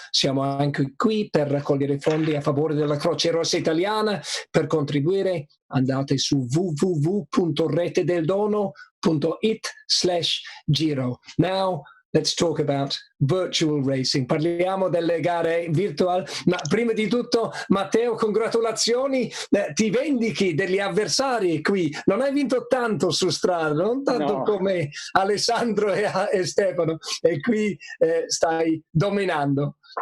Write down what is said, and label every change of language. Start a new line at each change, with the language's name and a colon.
Italian: Siamo anche qui per raccogliere fondi a favore della Croce Rosa italiana. Per contribuire andate su www.rettedeldono.it/Giro.
English: Now let's talk about virtual racing.
Italian: Parliamo delle gare virtual, ma prima di tutto, Matteo, congratulazioni, ti vendichi degli avversari qui. Non hai vinto tanto su strada, non tanto come Alessandro e Stefano, e qui stai dominando.